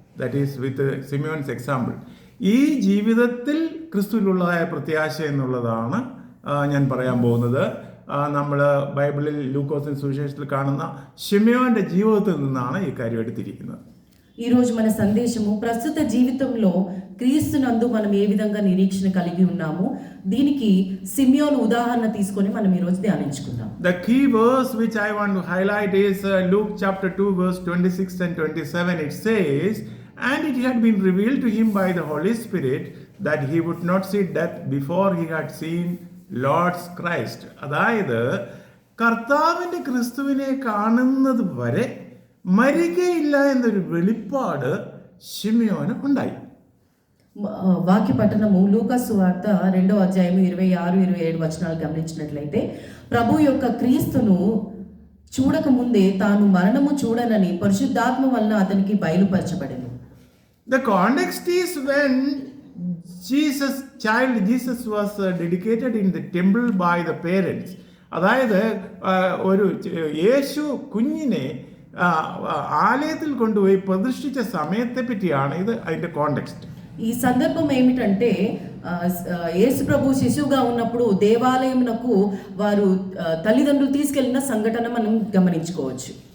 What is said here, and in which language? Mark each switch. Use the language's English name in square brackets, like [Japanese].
[English] That is with Simeon's example. [Malayalam] ഈ ജീവിതത്തിൽ ക്രിസ്തുവിലുള്ളതായ പ്രത്യാശ എന്നുള്ളതാണ് ഞാൻ പറയാൻ പോകുന്നത്. നമ്മൾ ബൈബിളിൽ ലൂക്കോസിന്റെ സുവിശേഷത്തിൽ കാണുന്ന ശിമെയോന്റെ ജീവിതത്തിൽ നിന്നാണ് ഈ കാര്യം എടുത്തിരിക്കുന്നത്. [Telugu] ఈ రోజు మన సందేశము ప్రస్తుత జీవితంలో క్రీస్తునందు మనం ఏ విధంగా నిరీక్షణ కలిగి ఉన్నాము దీనికి సిమియోను ఉదాహరణ తీసుకొని మనం ఈ రోజు ధ్యానించుకుందాం. [English] The key verse which I want to highlight is Luke chapter 2 verse 26 and 27. It says, "And it had been revealed to him by the Holy Spirit that he would not see death before he had seen Lord's Christ." [Malayalam] അതായത് കർത്താവിന്റെ ക്രിസ്തുവിനെ കാണുന്നത് വരെ മരിക്കയില്ല എന്നൊരു വെളിപ്പാട് ശിമെയോന് ഉണ്ടായി. [Telugu] వాక్య పఠనము లూకా సువార్త 2వ అధ్యాయము 26-27 వచనాలు గమనించినట్లయితే ప్రభు యొక్క క్రీస్తును చూడక ముందే తాను మరణము చూడనని పరిశుద్ధాత్మ వలన అతనికి బయలుపరచబడెను. [English] The context is when Jesus was dedicated in the temple by the parents. [Malayalam] അതായത് ഒരു യേശു കുഞ്ഞിനെ ആലയത്തിൽ കൊണ്ടുപോയി പ്രതിഷ്ഠിച്ച സമയത്തെ പറ്റിയാണ് ഇത് അതിന്റെ കോണ്ടെക്സ്റ്റ്. [Telugu] ఈ సందర్భం ఏమిటంటే యేసు ప్రభు శిశువుగా ఉన్నప్పుడు దేవాలయమునకు వారు తల్లిదండ్రులు తీసుకెళ్లిన సంఘటన మనం గమనించుకోవచ్చు.